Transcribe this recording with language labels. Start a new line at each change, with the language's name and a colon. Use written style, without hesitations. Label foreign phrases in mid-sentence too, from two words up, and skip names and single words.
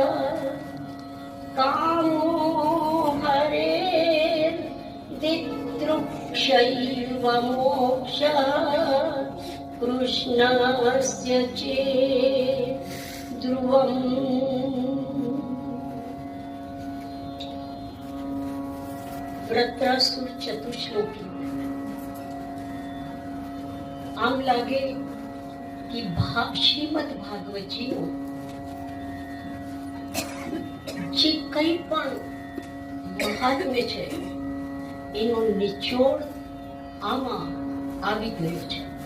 Sanskrit: कामो हरे दिदृक्षैव मोक्षः। कृष्णस्य चेत् ध्रुवम्। व्रत्रासुर चतुश्लोकी।
Gujarati: આમ લાગે કે શ્રીમદ ભાગવતજીનું જે કંઈ પણ મહાત્મ્ય છે એનો નિચોડ આમાં આવી ગયો છે.